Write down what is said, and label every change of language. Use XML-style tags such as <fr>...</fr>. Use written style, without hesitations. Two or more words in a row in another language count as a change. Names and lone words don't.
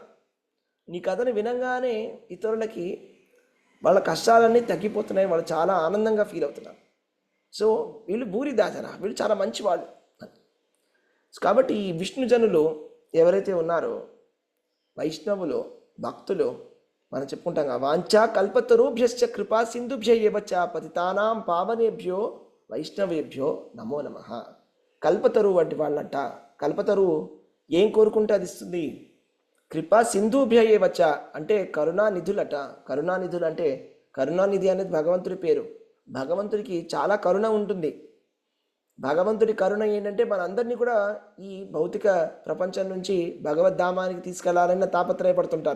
<te>నీ కథని వినంగానే ఇతరులకి వాళ్ళ కష్టాలన్నీ తగ్గిపోతున్నాయి, వాళ్ళు చాలా ఆనందంగా ఫీల్ అవుతున్నారు. సో వీళ్ళు భూరిదాజన, వీళ్ళు చాలా మంచి వాళ్ళు. కాబట్టి ఈ విష్ణుజనులు ఎవరైతే ఉన్నారో, వైష్ణవులు, భక్తులు, మనం చెప్పుకుంటాం కదా,</te> <sa>వాంఛా కల్పతరుభ్యశ్చ కృపా సింధుభ్య ఏవచ పతితానాం పావనేభ్యో వైష్ణవేభ్యో నమో నమః.</sa> <te>కల్పతరు వంటి వాళ్ళంట. కల్పతరు ఏం కోరుకుంటే అది ఇస్తుంది.</te> <sa>కృపా సింధుభ్య ఏవచ</sa> <te>అంటే కరుణానిధులట. కరుణానిధులు అంటే, కరుణానిధి అనేది భగవంతుడి పేరు. భగవంతుడికి చాలా కరుణ ఉంటుంది. భగవంతుడి కరుణ ఏంటంటే మనందరినీ కూడా ఈ భౌతిక ప్రపంచం నుంచి భగవద్ధామానికి తీసుకెళ్లాలన్న తాపత్రయపడుతుంటారు.</te>